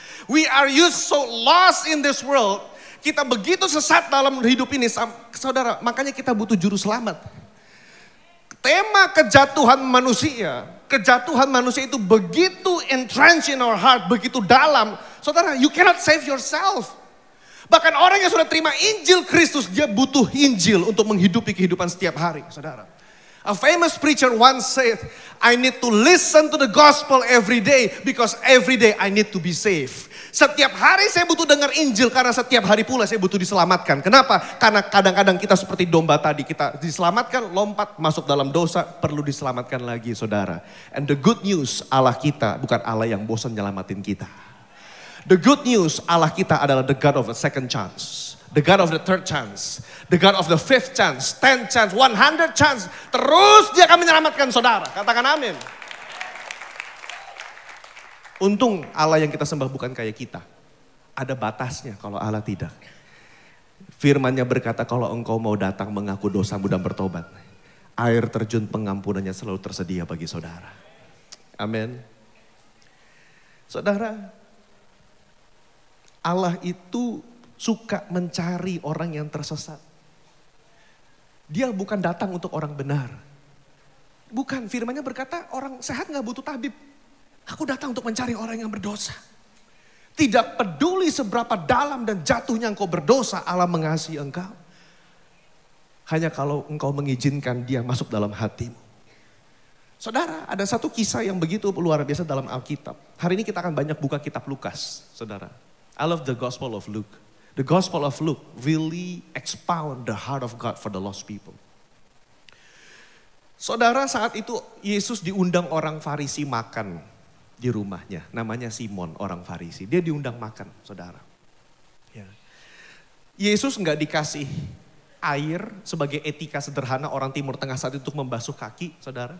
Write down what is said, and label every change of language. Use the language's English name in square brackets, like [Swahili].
[English] We are used so lost in this world. [Indonesian] Kita begitu sesat dalam hidup ini. Saudara, makanya kita butuh juru selamat. Tema kejatuhan manusia itu begitu [English] entrenched in our heart, [Indonesian] begitu dalam. [English] Saudara, you cannot save yourself. [Indonesian] Bahkan orang yang sudah terima Injil Kristus, dia butuh Injil untuk menghidupi kehidupan setiap hari, saudara. [English] A famous preacher once said, I need to listen to the gospel every day because every day I need to be saved. [Indonesian] Setiap hari saya butuh dengar Injil karena setiap hari pula saya butuh diselamatkan. Kenapa? Karena kadang-kadang kita seperti domba tadi, kita diselamatkan, lompat, masuk dalam dosa, perlu diselamatkan lagi, saudara. [English] And the good news, [Indonesian] Allah kita bukan Allah yang bosan nyelamatin kita. [English] The good news, [Indonesian] Allah kita adalah [English] the God of a second chance. The God of the third chance. The God of the fifth chance. 10 chance. 100 chance. [Indonesian] Terus dia akan menyelamatkan saudara. Katakan amin. Untung Allah yang kita sembah bukan kayak kita. Ada batasnya kalau Allah tidak. Firman-Nya berkata kalau engkau mau datang mengaku dosamu dan bertobat. Air terjun pengampunannya selalu tersedia bagi saudara. Amin. Saudara, Allah itu suka mencari orang yang tersesat. Dia bukan datang untuk orang benar. Bukan, firman-Nya berkata orang sehat gak butuh tabib. Aku datang untuk mencari orang yang berdosa. Tidak peduli seberapa dalam dan jatuhnya engkau berdosa, Allah mengasihi engkau. Hanya kalau engkau mengizinkan dia masuk dalam hatimu. Saudara, ada satu kisah yang begitu luar biasa dalam Alkitab. Hari ini kita akan banyak buka kitab Lukas, saudara. [English] I love the Gospel of Luke. The Gospel of Luke really expound the heart of God for the lost people. [Indonesian] Saudara, saat itu Yesus diundang orang Farisi makan di rumahnya. Namanya Simon, orang Farisi. Dia diundang makan, saudara. Ya. Yesus nggak dikasih air sebagai etika sederhana orang Timur Tengah saat itu untuk membasuh kaki, saudara.